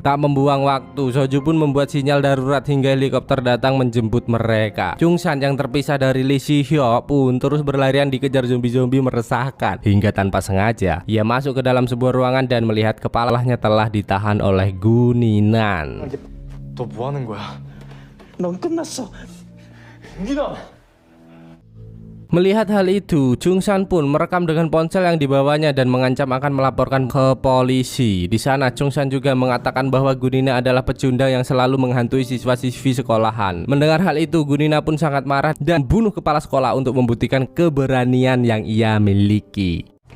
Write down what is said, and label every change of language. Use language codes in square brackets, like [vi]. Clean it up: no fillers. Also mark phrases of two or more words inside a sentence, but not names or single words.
[id] Tak membuang waktu, Soju pun membuat sinyal darurat hingga helikopter datang menjemput mereka. Chungsan yang terpisah dari Lee Si-hyo pun terus berlarian dikejar zombie-zombie meresahkan. Hingga tanpa sengaja, ia masuk ke dalam sebuah ruangan dan melihat kepalanya telah ditahan oleh Guninan. [ko] 너 뭐 하는 거야? 넌 끝났어. 윤기나. [id] Melihat hal itu, Jungsan pun merekam dengan ponsel yang dibawanya dan mengancam akan melaporkan ke polisi. Di sana Jungsan juga mengatakan bahwa Gunina adalah pecundang yang selalu menghantui siswa-siswi sekolahan. Mendengar hal itu, Gunina pun sangat marah dan bunuh kepala sekolah untuk membuktikan keberanian yang ia miliki.